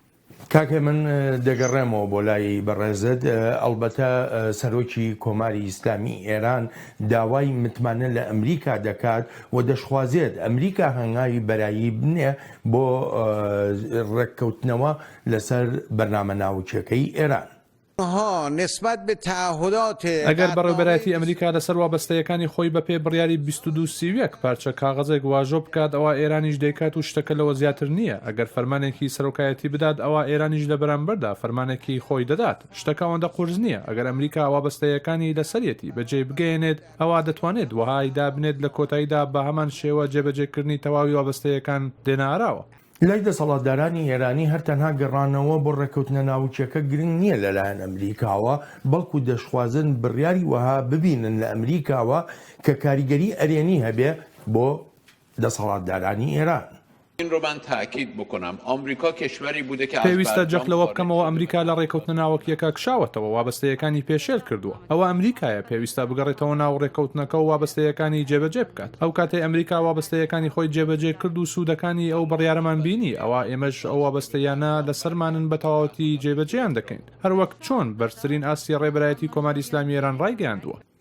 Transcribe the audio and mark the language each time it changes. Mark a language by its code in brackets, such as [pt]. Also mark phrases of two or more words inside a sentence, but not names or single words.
[ckb] کاکە من دەگەڕێمەوە بۆ لای بەڕێزت ئەلبەتە سەرۆکی کۆماری ئیسلامی ئێران داوای متمانە لە ئەمریکا دەکات و دەشخوازێت ئەمریکا هەنگاوی بەرایی بنێ بۆ ڕێککەوتنەوە لەسەر بەرنامە ناوچەکەی ئێران [fa] نسبت به تعهدات [ckb] ئەگەر بەڕێوەبەرایەتی ئەمریکا لەسەر وابەستەیەکانی خۆی بەپێ بڕیاری 22 پارچە کاغەزێک واژۆ بکات ئەوە ئێرانیش دەیکات و شتەکە لەوە زیاتر نییە ئەگەر فەرمانێکی سەرۆکایەتی بدات ئەوە ئێرانیش لە بەرامبەردا فەرمانێکی خۆی دەدات شتەکە ئەوەندە قورس نییە ئەگەر ئەمریکا وابەستەیەکانی لەسەرەتی بەجێ بگەێنێت ئەوە دەتوانێت وهای دابنێت لە کۆتاییدا بە هەمان شێوە جێبەجێکردنی تەواوی وابەستەیەکان دێناراوە لای دەسەڵاتدارانی ئێرانی هەرتەنها گەڕانەوە بۆ ڕێکەوتنە ناوچەکە گرنگ نییە لەلایەن ئەمریکاوە بەڵکو دەشخوازن بڕیاری وەها ببینن لە ئەمریکاوە کە کاریگەری ئەرێنی هەبێ بۆ دەسەڵاتدارانی ئێران [fa] این رو من تأکید بکنم آمریکا کشوری بوده که [ckb] پێویستە جەخلەوە بکەمەوە ئەمریکا لە ڕێکەوتنە ناوەکیەکە کشاوەتەوە وابەستەیەکانی پێشێل کردووە ئەوە ئەمریکایە پێویستە بگەڕێتەوە ناو ڕێکەوتنەکە و وابەستەیەکانی جێبەجێ بکات ئەو کاتێ ئەمریکا وابەستەیەکانی خۆی جێبەجێ کرد و سوودەکانی ئەو بڕیارەمان بینی ئەوە ئێمەش ئەو وابەستەیانە لەسەرمانن بە تەواوەتی جێبەجێیان دەکەین هەروەک چۆن بەرزترین ئاسی ڕێبەرایەتی کۆماری ئیسلامی ئێران ڕایگەیاندووە